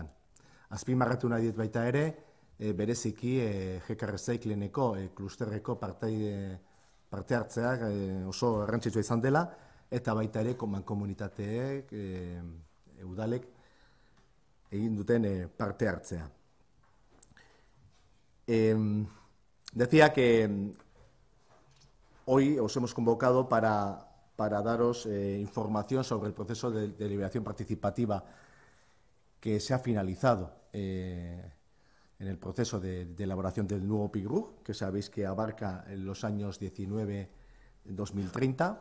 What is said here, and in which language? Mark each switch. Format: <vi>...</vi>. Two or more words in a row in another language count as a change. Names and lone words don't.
<eu>Azpimarratu nahi dit baita ere, bereziki GK Recyclingeko klusterreko parte hartzeak oso garrantzitsua izan dela, eta baita ere komunitateek, udalek egin duten parte hartzea.</eu> <es>Decía que hoy os hemos convocado para daros información sobre el proceso de deliberación participativa que se ha finalizado en el proceso de elaboración del nuevo PIGRUG, que sabéis que abarca los años 19-2030.</es>